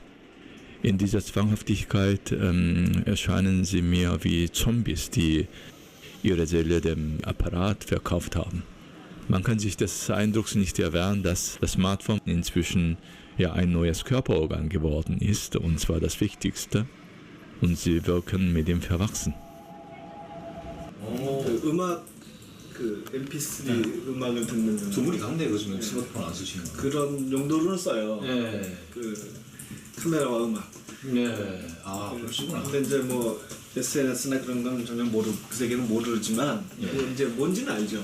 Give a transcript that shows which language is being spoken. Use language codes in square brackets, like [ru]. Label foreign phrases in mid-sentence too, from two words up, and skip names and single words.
[de] In dieser Zwanghaftigkeit erscheinen sie mir wie Zombies, die ihre Seele dem Apparat verkauft haben. Man kann sich des Eindrucks nicht erwehren, dass das Smartphone inzwischen ja ein neues Körperorgan geworden ist, und zwar das Wichtigste, und sie wirken mit ihm verwachsen. [ko] 음악 MP3 음악을 듣는 두 분이 강대 요즘에 스마트폰 안 쓰시는 거예요? 그런 용도로는 써요. 네. 카메라와 음악. 네. 아, 그러시구나. 근데 이제 뭐 SNS나 그런 건 전혀 그 세계는 모르지만 이제 뭔지는 알죠.